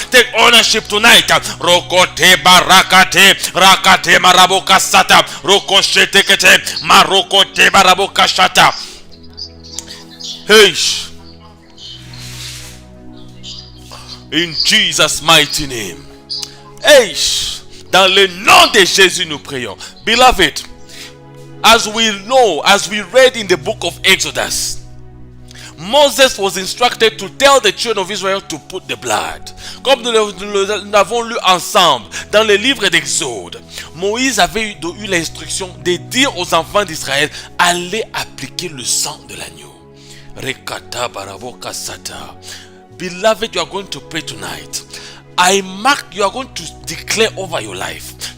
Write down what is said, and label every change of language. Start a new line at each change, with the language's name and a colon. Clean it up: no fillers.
English: Take ownership tonight. Rokote barakate, rakate maraboka sata, rokoshete kete, marokote baraboka shata. Hey, in Jesus' mighty name.
French: Hey, dans le nom de Jésus nous prions.
English: Beloved, as we know, as we read in the book of Exodus, Moses was instructed to tell the children of Israel to put the blood.
French: Comme nous l'avons lu ensemble dans le livre d'Exode, Moïse avait eu l'instruction de dire aux enfants d'Israël, allez appliquer le sang de l'agneau. Rekata baravoka sata.
English: Beloved, you are going to pray tonight. You are going to declare over your life.